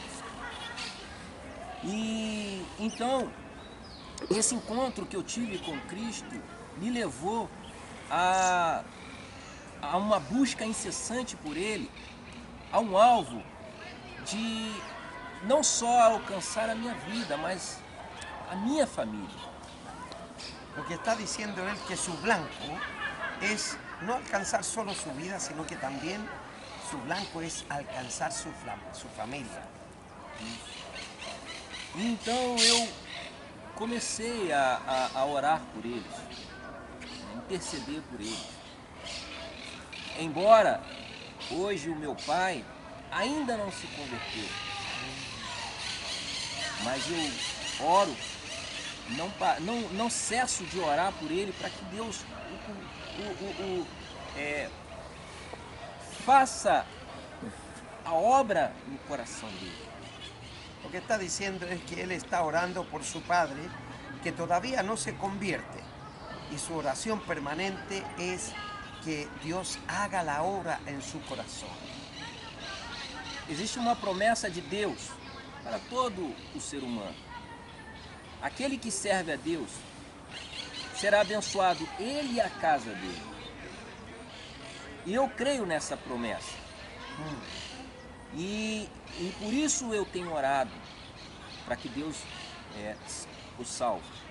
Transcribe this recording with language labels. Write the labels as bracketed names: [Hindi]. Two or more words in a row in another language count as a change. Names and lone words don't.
[Portuguese] E então, esse encontro que eu tive com Cristo me levou a uma busca incessante por Ele, a um alvo de não só alcançar a minha vida, mas a minha família. [Spanish] porque está diciendo él que su blanco es no alcanzar solo su vida, sino que también su blanco es alcanzar su familia. [Portuguese] Então eu comecei a orar por eles, a interceder por eles. Embora hoje o meu pai ainda não se converteu, mas eu oro, não cesso de orar por ele para que Deus faça a obra no coração dele. [Spanish] Lo que está diciendo es que él está orando por su padre, que todavía no se convierte. Y su oración permanente es que Dios haga la obra en su corazón. [Portuguese] Existe uma promessa de Deus para todo o ser humano. Aquele que serve a Deus será abençoado, ele e a casa dele. E eu creio nessa promessa. E por isso eu tenho orado para que Deus o salve.